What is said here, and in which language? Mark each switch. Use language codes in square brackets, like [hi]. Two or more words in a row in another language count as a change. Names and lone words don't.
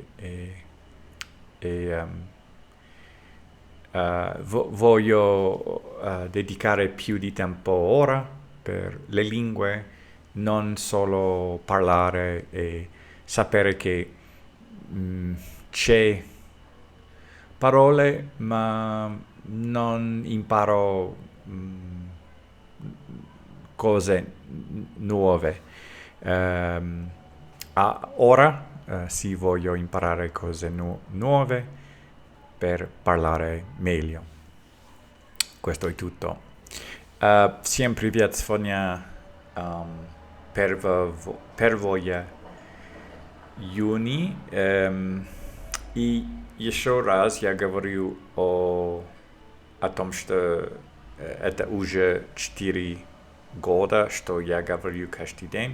[it] voglio dedicare più di tempo ora per le lingue, non solo parlare e sapere che c'è parole ma non imparo cose nuove. Ora sì, voglio imparare cose nuove per parlare meglio. Questo è tutto. [ru] Всем привет, сегодня 1 июня. И еще раз я говорю о том, что это уже 4 года, что я говорю каждый день.